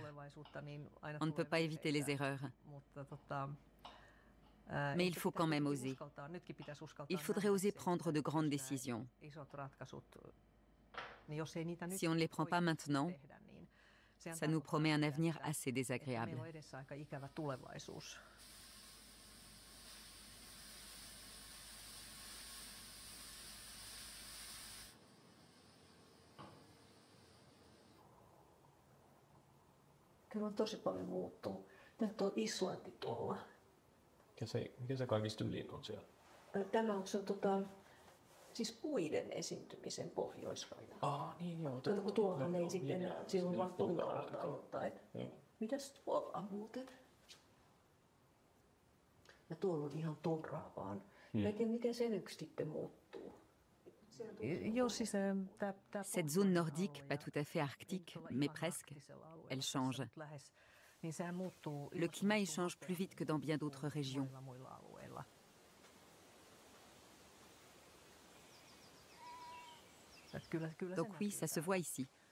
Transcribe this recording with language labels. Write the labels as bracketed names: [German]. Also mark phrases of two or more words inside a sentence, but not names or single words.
[French] On ne peut pas éviter les erreurs. Mais il faut quand même oser. Il faudrait oser prendre de grandes décisions. Si on ne les prend pas maintenant, ça nous promet un avenir assez désagréable. [Finnish] Kyllä on tosi paljon muuttunut. Nyt on Islanti tuolla. Mikä se kaikista ylin on siellä? Tämä on se siis puiden esiintymisen pohjoisraja. Niin joo. Tuollahan ei sitten silloin vaan tunkaalta aloittain. Mitäs tuolla on muuten? Ja tuolla on ihan turraa vaan. Mä en tiedä, miten se nyt sitten muuttuu. [French] Cette zone nordique, pas tout à fait arctique, mais presque, elle change. Le climat y change plus vite que dans bien d'autres régions. Donc oui, ça se voit ici.